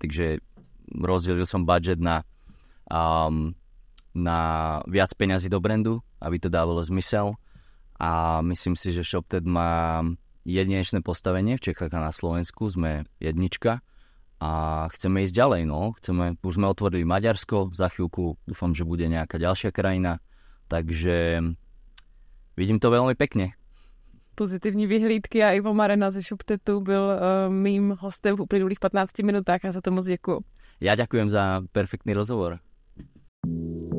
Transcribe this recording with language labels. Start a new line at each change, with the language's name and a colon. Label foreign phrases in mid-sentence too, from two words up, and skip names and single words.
Slovak: Takže rozdelil som budget na viac peňazí do brandu, aby to dávalo zmysel, a myslím si, že ShopTet má jedinečné postavenie v Čechách a na Slovensku. Sme jednička a chceme ísť ďalej. Už sme otvorili Maďarsko, za chvíľku dúfam, že bude nejaká ďalšia krajina, takže vidím to veľmi pekne.
Czech: Pozitivní vyhlídky a Ivo Marena ze ShopTetu byl mým hostem v uplynulých 15 minutách a za to moc děkuju.
Slovak: Ja ďakujem za perfektný rozhovor.